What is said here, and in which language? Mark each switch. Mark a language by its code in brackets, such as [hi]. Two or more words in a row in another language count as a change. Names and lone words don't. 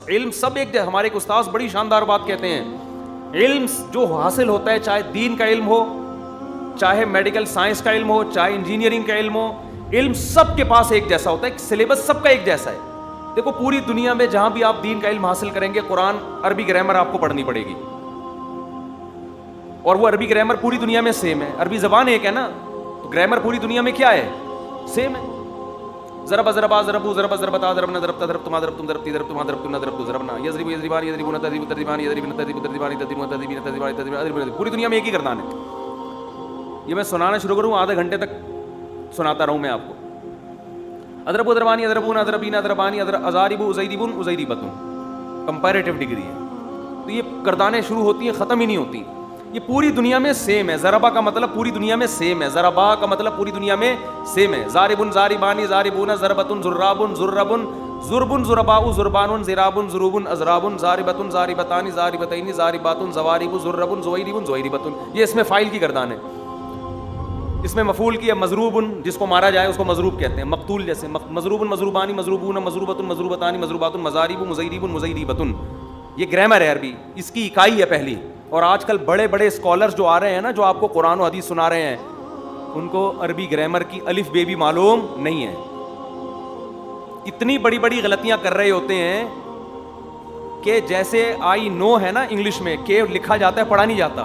[ur] علم سب ایک ہمارے ایک استاذ بڑی شاندار بات کہتے ہیں، علم جو حاصل ہوتا ہے چاہے دین کا علم ہو، چاہے [en] medical science [ur] کا علم ہو، چاہے انجینئرنگ کا علم ہو، علم سب کے پاس ایک جیسا ہوتا ہے، سلیبس سب کا ایک جیسا ہے. دیکھو پوری دنیا میں جہاں بھی آپ دین کا علم حاصل کریں گے، قرآن عربی گرامر آپ کو پڑھنی پڑے گی، اور وہ عربی گرامر پوری دنیا میں سیم ہے. عربی زبان ایک ہے نا، تو گرامر پوری دنیا میں کیا ہے؟ سیم ہے. [ar] ضرب ضربا ضربو ضرب ضربتا ضربنا ضربتا ضربتما ضربتم ضربتی ضربتما ضربتن ضربتو ضربنا یضرب یضربان یضربون تضرب تضربان یضربن تضرب تضربان تضربون تضربین تضربان تضربان. [ur] پوری دنیا میں ایک ہی گردان ہے. یہ میں سنانا شروع کروں آدھے گھنٹے تک سناتا رہوں میں آپ کو. [ar] اضرب ضربانی اضربون اضربین اضربانی اضارب ازیربن ازیربتن، [en] comparative degree ہے. [ur] تو یہ گردانیں شروع ہوتی ہیں ختم ہی نہیں ہوتی. یہ پوری دنیا میں سیم ہے. ضربا کا مطلب پوری دنیا میں سیم ہے، ضربا کا مطلب پوری دنیا میں سیم ہے. [ar] ضاربن ضاربانی ضاربون ضربتن ضرابن ضربن ضربن ضرباء ضربان ضرابن ضروبن اضرابن ضاربتن ضاربتان ضاربتین ضارباتن ضوارب ضربن ضویربن ضویربتن. [ur] یہ اس میں فاعل کی گردان ہے. اس میں مفعول کی ہے مضروبن، جس کو مارا جائے اس کو مضروب کہتے ہیں. مقتول جیسے [ar] مضروبن مضروبانی مضروبون مضروبتن مضروبتان مضروبات مضارب مضیرب مضیربتن. [ur] یہ گرامر ہے عربی، اس کی اکائی ہے پہلی. اور آج کل بڑے بڑے اسکالرز جو آ رہے ہیں نا، جو آپ کو قرآن و حدیث سنا رہے ہیں، ان کو عربی گرامر کی الف بے بھی معلوم نہیں ہے. اتنی بڑی بڑی غلطیاں کر رہے ہوتے ہیں کہ جیسے [en] I know [ur] ہے نا انگلش میں، کہ لکھا جاتا ہے پڑھا نہیں جاتا.